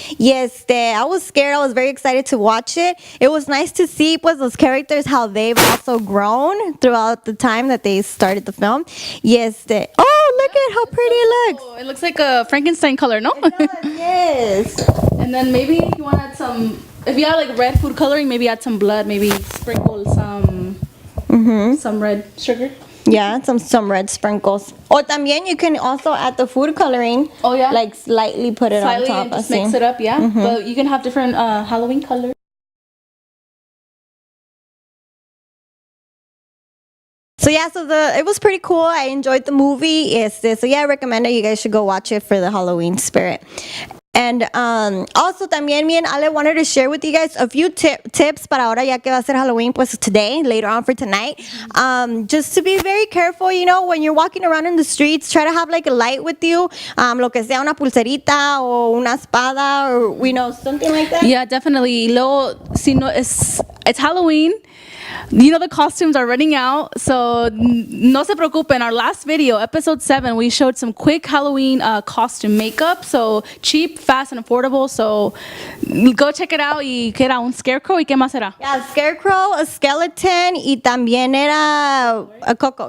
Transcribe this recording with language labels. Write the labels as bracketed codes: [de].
[en] Yes, I was scared. I was very excited to watch it. It was nice to see [es] pues [en] those characters, how they've also grown throughout the time that they started the film. Yes, oh, look at how pretty it looks. Oh, it looks like a Frankenstein color, no? Yes. And then maybe if you want to add if you have like red food coloring, maybe add some blood, maybe sprinkle some red sugar. Yeah, some red sprinkles. Or [es] también [en] you can also add the food coloring. Oh, yeah? Like slightly put it Slightly on and top. just mix it up, yeah. Mm-hmm. But you can have different Halloween colors. So yeah, it was pretty cool. I enjoyed the movie. So yeah, I recommend that you guys should go watch it for the Halloween spirit. And also [es] también [en] me and Ale wanted to share with you guys a few tips [es] para ahora ya que va a ser Halloween pues [en] today, later on for tonight. Just to be very careful, when you're walking around in the streets, try to have like a light with you, [es] lo que sea una pulserita o una espada [en] or something like that. Yeah, definitely. [es] Luego, si no, [en] it's Halloween. The costumes are running out, so [es] no se preocupen. [en] Our last video, episode 7, we showed some quick Halloween costume makeup, so cheap, fast, and affordable. So go check it out. [es] Y que era un scarecrow y qué más era? [en] Yeah, scarecrow, a skeleton, [es] y también era a coco.